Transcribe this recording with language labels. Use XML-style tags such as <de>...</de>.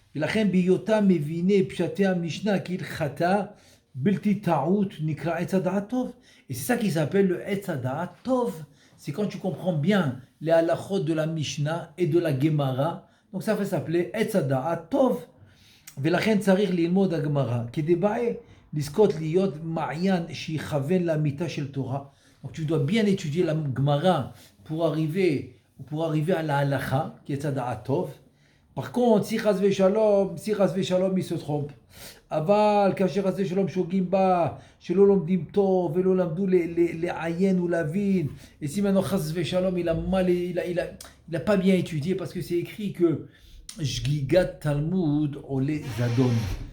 <fr>Et c'est ça qui s'appelle le Etz Hada'at Tov. C'est quand tu comprends bien les halachot de la Mishnah et de la Gemara. Donc ça fait s'appeler Etz Hada'at Tov.</fr> <he>ולכן צריך ללמוד הגמרא, כדי לזכות להיות מעיין שיכוון לאמיתה של תורה.</he> <fr>Donc tu dois bien étudier la Gemara pour arriver à la halacha, qui est Hada'at Tov. Par contre, si chas ושלום il se trompe.</fr> <he>אבל כאשר חס ושלום שוגים בה, שלא לומדים טוב ולא למדו לעיין ולהבין,</he> <fr>et si maintenant חס ושלום il a pas bien étudié parce que c'est écrit que Shgigat Talmud Ole Zadon.</fr>